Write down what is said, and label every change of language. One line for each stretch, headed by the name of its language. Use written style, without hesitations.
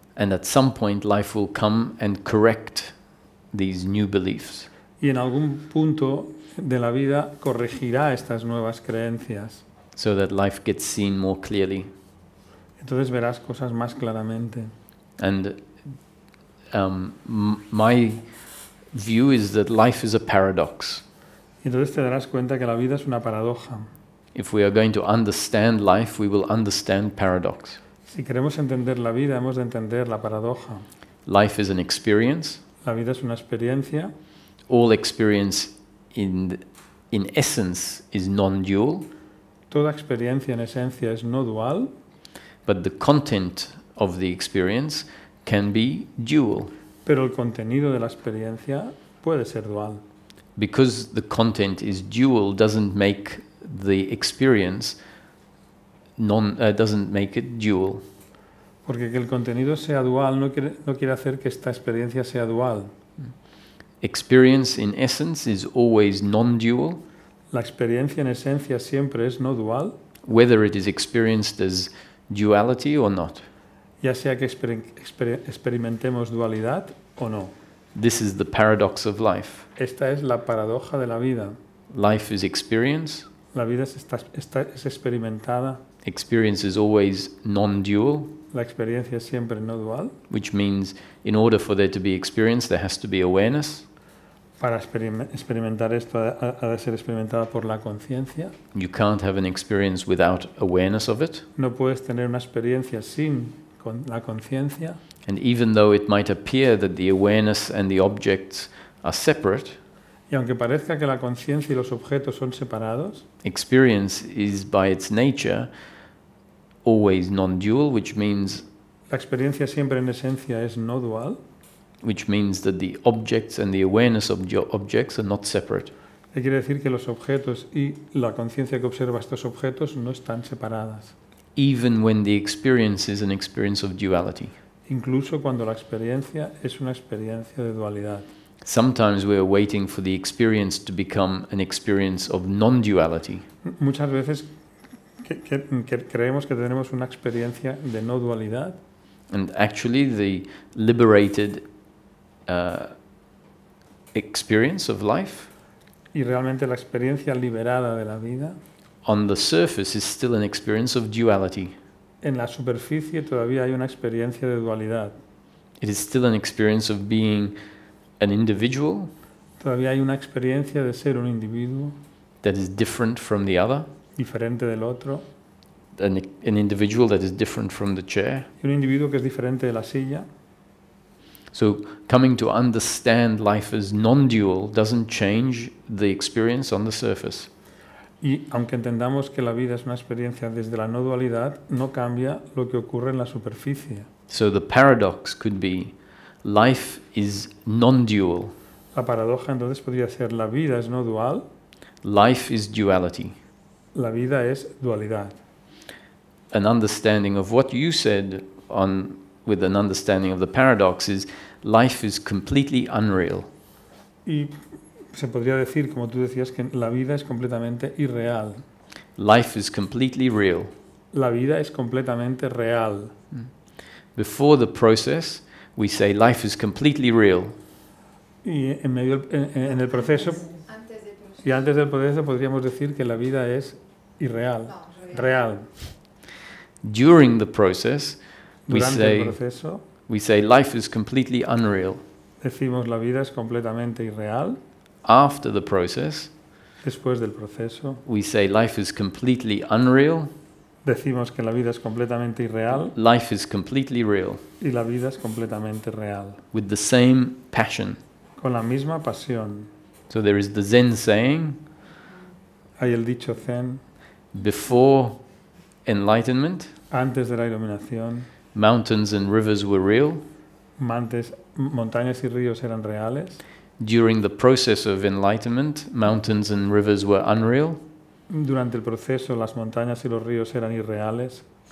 English: And at some point, life will come and correct these new beliefs.
Spanish: Y en algún punto de la vida corregirá estas nuevas creencias.
English: So that life gets seen more clearly.
Spanish: Entonces verás cosas más claramente.
English: And my view is that life is a paradox.
Spanish: Y entonces te darás cuenta que la vida es una paradoja.
English: If we are going to understand life, we will understand paradox.
Spanish: Si queremos entender la vida, hemos de entender la paradoja.
English: Life is an experience.
Spanish: La vida es una experiencia.
English: All experience in essence is non-dual,
Spanish: Toda experiencia en esencia es no dual,
English: but the content of the experience can be dual.
Spanish: pero el contenido de la experiencia puede ser dual.
English: Because the content is dual doesn't make the experience doesn't make it dual.
Spanish: Porque que el contenido sea dual no quiere hacer que esta experiencia sea dual.
English: Experience in essence is always non-dual,
Spanish: La experiencia en esencia siempre es no dual,
English: whether it is experienced as duality or not.
Spanish: ya sea que experimentemos dualidad o no.
English: This is the paradox of life.
Spanish: Esta es la paradoja de la vida.
English: Life is experience.
Spanish: La vida es experimentada,
English: Experience is always non-dual,
Spanish: la experiencia es siempre no dual.
English: which means in order for there to be experience, there has to be awareness.
Spanish: Para experimentar esto ha de ser experimentada por la conciencia.
English: You can't have an experience without awareness of it.
Spanish: No puedes tener una experiencia sin la conciencia.
English: And even though it might appear that the awareness and the objects are separate,
Spanish: Y aunque parezca que la conciencia y los objetos son separados,
English: experience is by its nature always non-dual, which means
Spanish: la experiencia siempre en esencia es no dual.
English: that the objects and the awareness of objects are not separate.
Spanish: Quiere decir que los objetos y la conciencia que observa estos objetos no están separadas.
English: Even when the experience is an experience of duality.
Spanish: Incluso cuando la experiencia es una experiencia de dualidad.
English: Sometimes we are waiting for the experience to become an experience of non-duality.
Spanish: Muchas veces creemos que tenemos una experiencia de no dualidad.
English: And actually the liberated experience of life
Spanish: Y realmente la experiencia liberada de la vida,
English: on the surface is still an experience of duality.
Spanish: en la superficie todavía hay una experiencia de dualidad.
English: It is still an experience of being an individual
Spanish: Todavía hay una experiencia de ser un individuo
English: that is different from the other,
Spanish: diferente del otro,
English: an individual that is different from the chair.
Spanish: y un individuo que es diferente de la silla.
English: So coming to understand life as non-dual doesn't change the experience on the surface.
Spanish: Y aunque entendamos que la vida es una experiencia desde la no dualidad, no cambia lo que ocurre en la superficie.
English: So the paradox could be life is non-dual,
Spanish: La paradoja entonces podría ser: la vida es no dual,
English: life is duality.
Spanish: la vida es dualidad.
English: An understanding of what you said with an understanding of the paradox is life is completely unreal.
Spanish: Y se podría decir, como tú decías, que la vida es completamente irreal.
English: Life is completely real.
Spanish: La vida es completamente real.
English: Before the process, we say life is completely real.
Spanish: Y en el proceso, y antes del proceso, podríamos decir que la vida es irreal, real.
English: During the process,
Spanish: Durante el proceso,
English: we say life is completely unreal.
Spanish: decimos la vida es completamente irreal.
English: After the process,
Spanish: Después del proceso,
English: we say life is completely unreal.
Spanish: decimos que la vida es completamente irreal
English: Life is completely real,
Spanish: y la vida es completamente real,
English: with the same passion.
Spanish: con la misma pasión.
English: So there is the Zen saying,
Spanish: Hay el dicho Zen:
English: before enlightenment,
Spanish: antes de la iluminación,
English: mountains and rivers were real.
Spanish: montañas y ríos eran reales.
English: During the process of enlightenment, mountains and rivers were unreal.
Spanish: Durante el proceso, las montañas y los ríos eran irreales.